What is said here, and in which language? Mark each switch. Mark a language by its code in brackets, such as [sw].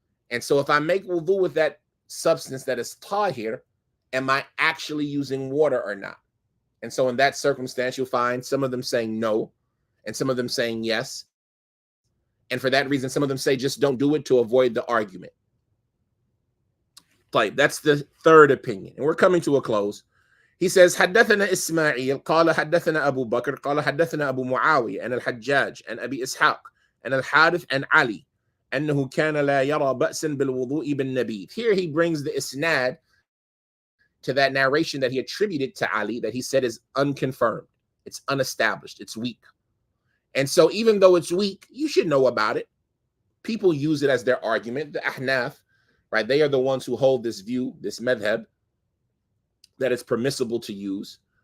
[en] And so if I make wudu with that substance that is tahir, am I actually using water or not? And so in that circumstance, you'll find some of them saying no, and some of them saying yes. And for that reason, some of them say just don't do it to avoid the argument. Like, that's the third opinion. And we're coming to a close. He says, [ar] حدثنا إسماعيل قال حدثنا أبو بكر قال حدثنا أبو معاوية عن الحجاج عن أبي إسحاق عن الحارث عن علي أنه كان لا يرى بأسا بالوضوء بالنبيذ. [en] Here he brings the isnad to that narration that he attributed to Ali, that he said is unconfirmed. It's unestablished. It's weak. And so even though it's weak, you should know about it. People use it as their argument. The Ahnaf, right? They are the ones who hold this view, this madhab, that it's permissible to use.